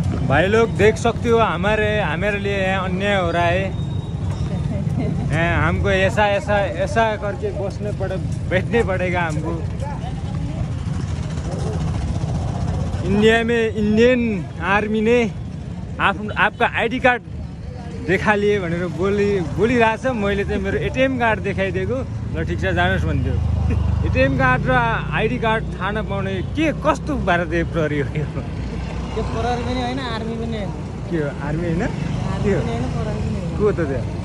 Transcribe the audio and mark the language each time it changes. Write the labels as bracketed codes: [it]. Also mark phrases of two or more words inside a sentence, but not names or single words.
[hi] भाई लोग देख सकते हो हमारे लिए यहाँ अन्याय हो रहा है। हमको ऐसा करके बैठने पड़ेगा हमको। इंडिया में इंडियन आर्मी ने आपका आईडी कार्ड देखा लिए [ne] भनेर बोलिरहेछ। मैले चाहिँ मेरो एटीएम कार्ड देखाइदिएको। ल ठिक छ जानुहोस् भन्थ्यो। एटीएम कार्ड र आईडी कार्ड थाहा नपाउने के कस्तो भारतीय प्रहरी हो यो? त्यो प्रहरी पनि हैन आर्मी पनि हैन। के हो आर्मी हैन? के हो को त त्यो?